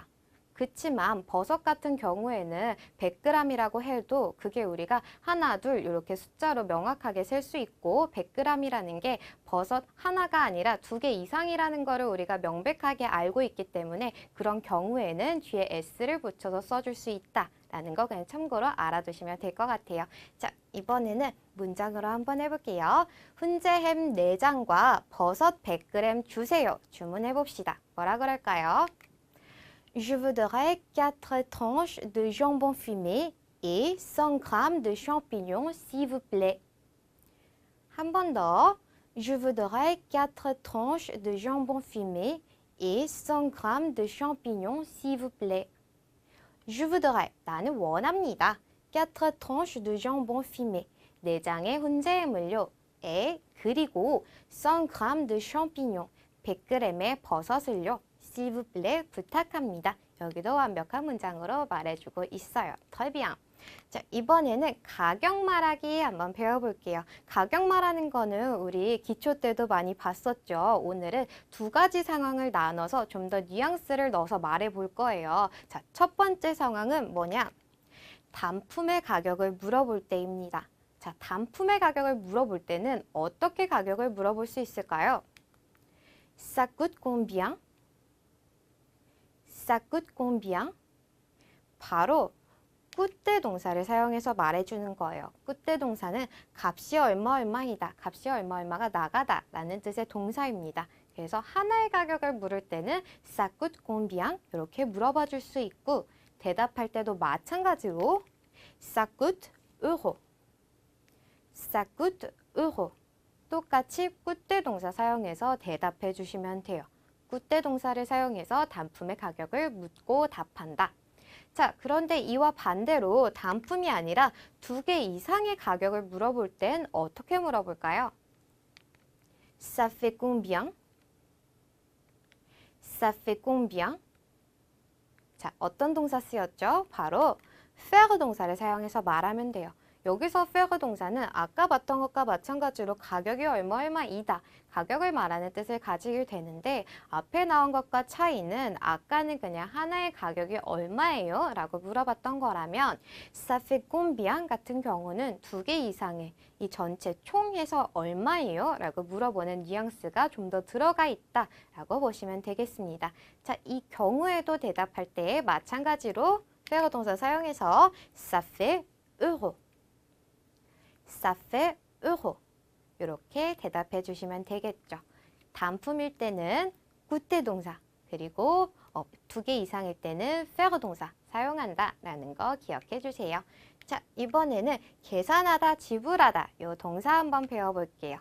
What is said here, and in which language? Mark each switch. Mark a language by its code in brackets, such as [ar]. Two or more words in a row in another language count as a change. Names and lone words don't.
[ko] 그치만 버섯 같은 경우에는 100g이라고 해도 그게 우리가 하나, 둘 이렇게 숫자로 명확하게 셀 수 있고 100g이라는 게 버섯 하나가 아니라 2개 이상이라는 거를 우리가 명백하게 알고 있기 때문에 그런 경우에는 뒤에 S를 붙여서 써줄 수 있다라는 거 그냥 참고로 알아두시면 될 것 같아요. 자, 이번에는 문장으로 한번 해볼게요. 훈제햄 4장과 버섯 100g 주세요. 주문해 봅시다. 뭐라 그럴까요? [fr] Je voudrais 4 tranches de jambon fumé et 100 g de champignons, s'il vous plaît. [ko] 한 번 더. [fr] Je voudrais 4 tranches de jambon fumé et 100 g de champignons, s'il vous plaît. Je voudrais, [ko] 나는 원합니다. [fr] 4 tranches de jambon fumé, [ko] 4장의 훈제햄을요. [fr] et 그리고 100 g de champignons, [ko] 100g의 버섯을요. [fr] s'il vous plaît, [ko] 부탁합니다. 여기도 완벽한 문장으로 말해주고 있어요. [fr] très bien. [ko] 자, 이번에는 가격 말하기 한번 배워볼게요. 가격 말하는 거는 우리 기초 때도 많이 봤었죠. 오늘은 2가지 상황을 나눠서 좀 더 뉘앙스를 넣어서 말해볼 거예요. 자, 첫 번째 상황은 뭐냐? 단품의 가격을 물어볼 때입니다. 자, 단품의 가격을 물어볼 때는 어떻게 가격을 물어볼 수 있을까요? [fr] Ça coûte combien? Ça coûte combien? [ko] 바로 coûte 동사를 사용해서 말해주는 거예요. coûte 동사는 값이 얼마이다. 값이 얼마가 나가다 라는 뜻의 동사입니다. 그래서 하나의 가격을 물을 때는 [fr] ça coûte combien? [ko] 이렇게 물어봐 줄 수 있고 대답할 때도 마찬가지로 [fr] ça coûte euro. ça coûte euro. [ko] 똑같이 coûte 동사 사용해서 대답해 주시면 돼요. coûte 동사를 사용해서 단품의 가격을 묻고 답한다. 자, 그런데 이와 반대로 단품이 아니라 2개 이상의 가격을 물어볼 땐 어떻게 물어볼까요? [fr] Ça fait combien? Ça fait combien? [ko] 자, 어떤 동사 쓰였죠? 바로 faire 동사를 사용해서 말하면 돼요. 여기서 faire 동사는 아까 봤던 것과 마찬가지로 가격이 얼마이다. 가격을 말하는 뜻을 가지게 되는데 앞에 나온 것과 차이는 아까는 그냥 하나의 가격이 얼마예요? 라고 물어봤던 거라면 [fr] ça fait combien [ko] 같은 경우는 두 개 이상의 이 전체 총해서 얼마예요? 라고 물어보는 뉘앙스가 좀 더 들어가 있다 라고 보시면 되겠습니다. 자, 이 경우에도 대답할 때 마찬가지로 faire 동사 사용해서 [fr] ça fait euro, ça fait euro [ko] 이렇게 대답해 주시면 되겠죠. 단품일 때는 구태 동사 그리고 두 개 이상일 때는 faire 동사 사용한다 라는 거 기억해 주세요. 자, 이번에는 계산하다, 지불하다 요 동사 한번 배워볼게요.